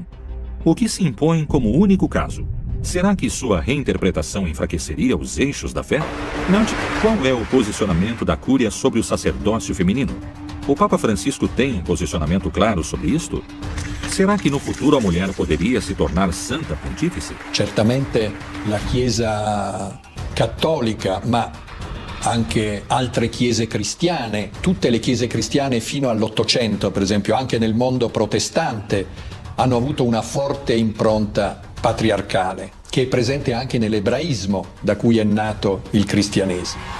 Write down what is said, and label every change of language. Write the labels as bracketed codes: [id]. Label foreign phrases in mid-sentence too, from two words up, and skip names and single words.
[pt] O que se impõe como único caso? Será que sua reinterpretação enfraqueceria os eixos da fé? Qual é o posicionamento da Cúria sobre o sacerdócio feminino? O Papa Francisco tem um posicionamento claro sobre isto? Será que no futuro a mulher poderia se tornar santa pontífice? [it] Certamente la Chiesa cattolica, ma anche altre chiese cristiane, tutte le chiese cristiane fino all'Ottocento, per esempio, anche nel mondo protestante, hanno avuto una forte impronta patriarcale, che è presente anche nell'ebraismo, da cui è nato il cristianesimo.